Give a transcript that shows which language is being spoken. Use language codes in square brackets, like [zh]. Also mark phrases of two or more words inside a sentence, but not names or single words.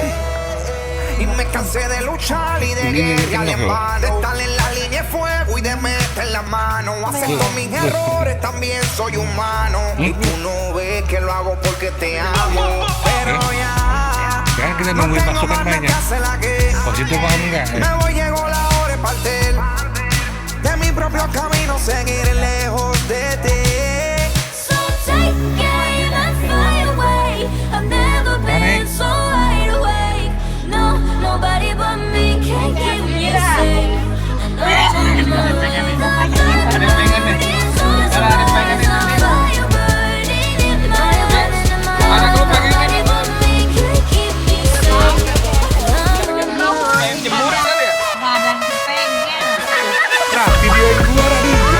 [es] Y me cansé de luchar y de guerrear en vano, de estar en la línea de fuego y de meter la mano. Acepto mis errores, también soy humano. Y tú no ves que lo hago porque te amo. Pero ya [id] Sekarang kita [es] no [id] nungguin [es] tengo [id] pasukan [es] ganas de [id] banyak. [es] hacer la guerra. [id] Pas itu paham nggak? [es] Me voy, llegó la hora de partir de mi propio camino, seguir lejos de ti. [en] So take it and fly away. I've never been so wide awake. No, nobody but me can keep me safe. And I'm on my way. The blood moon is on the rise. The fire burning in my eyes. Nobody but me can keep me safe. And I'm on my way. [id] Nah, videoin gua tadi.